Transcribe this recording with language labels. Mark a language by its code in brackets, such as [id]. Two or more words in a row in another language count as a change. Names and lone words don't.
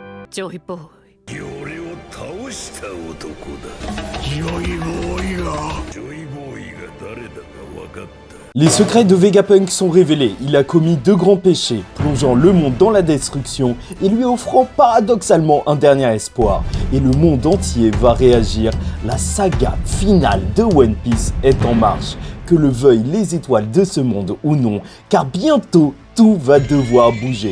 [ja] ジョイボーイ。俺を倒した男だ。ジョイボーイが誰だか分かった。 [fr] Les secrets de Vegapunk sont révélés, il a commis deux grands péchés, plongeant le monde dans la destruction et lui offrant paradoxalement un dernier espoir. Et le monde entier va réagir, la saga finale de One Piece est en marche. Que le veuillent les étoiles de ce monde ou non, car bientôt tout va devoir bouger.